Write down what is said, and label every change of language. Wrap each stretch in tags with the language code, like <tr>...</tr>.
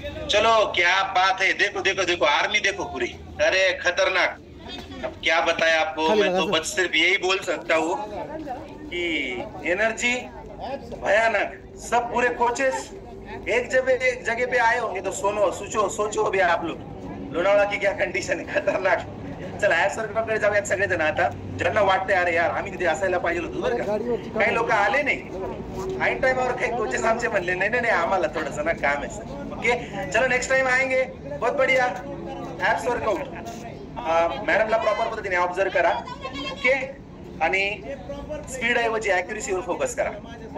<hi>चलो क्या बात है, देखो देखो देखो आर्मी देखो पूरी, अरे खतरनाक। अब क्या बताया आपको, मैं तो बस सिर्फ यही बोल सकता हूँ कि एनर्जी भयानक। सब पूरे कोचेस एक जगह पे आए होंगे तो सोचो अभी आप लोग लोणावळा की क्या कंडिशन आहे, खतरनाक।</hi> <mr>चला ऍप सरकारकडे जाऊयात सगळेजण आता, ज्यांना वाटतंय अरे यार आम्ही तिथे असायला पाहिजे होतो बरं का। काही लोक आले नाही ऐन टाइमवर, काही कोचेस आमचे म्हणले नाही नाही आम्हाला थोडस ना काम आहे सर।</mr> <hi>ओके चलो नेक्स्ट टाइम आएंगे, बहुत बढ़िया ऍप्स वर्कआउट।</hi> <mr>मॅडमला प्रॉपर पद्धतीने ऑब्झर्व करा, ओके, आणि स्पीड ऐवजी ऍक्युरेसीवर फोकस करा।</mr>